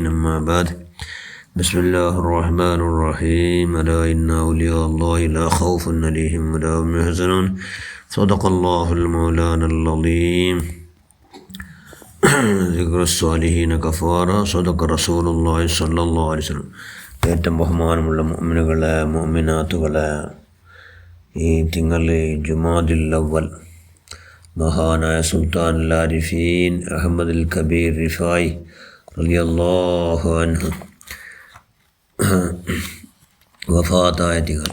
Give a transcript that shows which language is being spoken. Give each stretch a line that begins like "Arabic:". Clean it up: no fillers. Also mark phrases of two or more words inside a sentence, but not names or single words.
Arabic: أما بعد، بسم الله الرحمن الرحيم. ألا إن أولياء الله لا خوف عليهم ولا هم يحزنون. صدق الله المولانا العظيم. ذكر الصالحين كفارة. صدق رسول الله صلى الله عليه وسلم.
Malayalam: ഏറ്റവും ബഹുമാനമുള്ള മുഅ്മിനുകളെ മുഅ്മിനാത്തുകളെ, ഈ തിങ്കൾ ജുമാദിൽ അവ്വൽ മഹാനായ സുൽത്താനുൽ ആരിഫീൻ അഹ്മദുൽ കബീർ റിഫായി
Arabic: رضي الله عنه
Malayalam: വഫാത്തായ തിങ്കൾ.